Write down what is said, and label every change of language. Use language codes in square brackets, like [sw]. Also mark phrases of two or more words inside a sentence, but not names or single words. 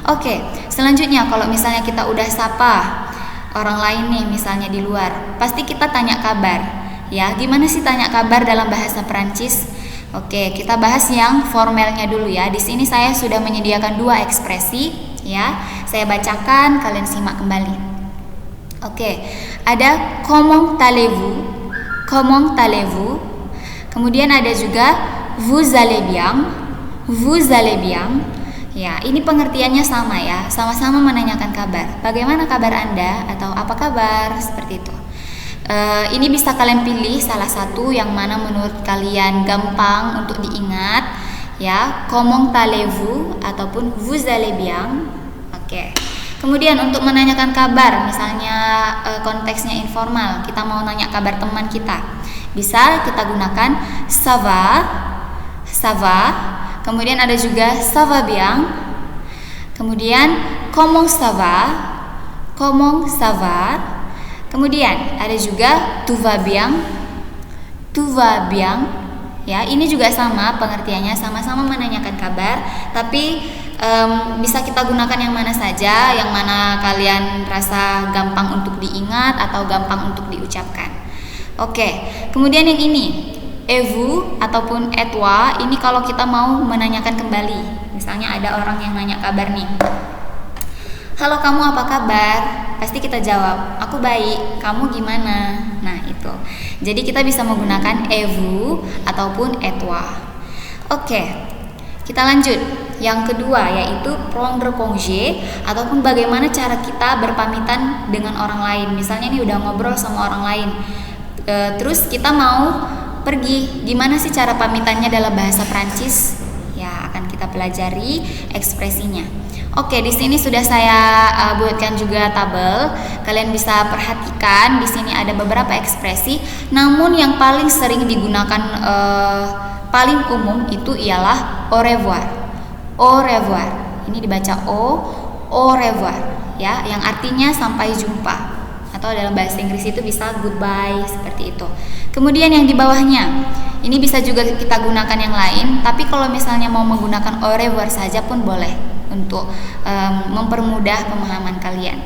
[id] Oke, selanjutnya kalau misalnya kita udah sapa orang lain nih, misalnya di luar, pasti kita tanya kabar. Ya, gimana sih tanya kabar dalam bahasa Perancis? Oke, kita bahas yang formalnya dulu ya. Di sini saya sudah menyediakan 2 ekspresi ya. Saya bacakan, kalian simak kembali. Oke, ada [fr] comment allez-vous? Comment allez-vous? [id] Kemudian ada juga [fr] vous allez bien? Vous allez bien? [id] Ya, ini pengertiannya sama ya. Sama-sama menanyakan kabar. Bagaimana kabar Anda atau apa kabar? Seperti itu. Ini bisa kalian pilih salah satu yang mana menurut kalian gampang untuk diingat ya, [fr] comment allez-vous ataupun vous allez bien. [id] Oke. Kemudian untuk menanyakan kabar, misalnya konteksnya informal, kita mau nanya kabar teman kita, bisa kita gunakan [fr] ça va. [id] Kemudian ada juga [fr] ça va bien. [id] Kemudian [fr] comment ça va? [id] Kemudian ada juga [fr] tout va bien. [id] Ya, ini juga sama pengertiannya, sama-sama menanyakan kabar, tapi bisa kita gunakan yang mana saja, yang mana kalian rasa gampang untuk diingat atau gampang untuk diucapkan. Oke, kemudian yang ini, [fr] et vous ataupun et toi, [id] ini kalau kita mau menanyakan kembali. Misalnya ada orang yang nanya kabar nih. Halo, kamu apa kabar? Pasti kita jawab, aku baik, kamu gimana? Nah, itu. Jadi kita bisa menggunakan [fr] et vous [id] ataupun [fr] et toi. [id] Oke, kita lanjut. Yang kedua yaitu [fr] prendre congé [id] ataupun bagaimana cara kita berpamitan dengan orang lain. Misalnya nih udah ngobrol sama orang lain, terus kita mau pergi. Gimana sih cara pamitannya dalam bahasa Prancis? Ya, akan kita pelajari ekspresinya. Oke, di sini sudah saya buatkan juga tabel. Kalian bisa perhatikan di sini ada beberapa ekspresi. Namun yang paling sering digunakan paling umum itu ialah [fr] au revoir. Au revoir. [id] Ini dibaca [fr] au revoir [id] ya, yang artinya sampai jumpa. Atau dalam bahasa Inggris itu bisa goodbye, seperti itu. Kemudian yang di bawahnya, ini bisa juga kita gunakan yang lain, tapi kalau misalnya mau menggunakan [fr] au revoir [id] saja pun boleh untuk mempermudah pemahaman kalian.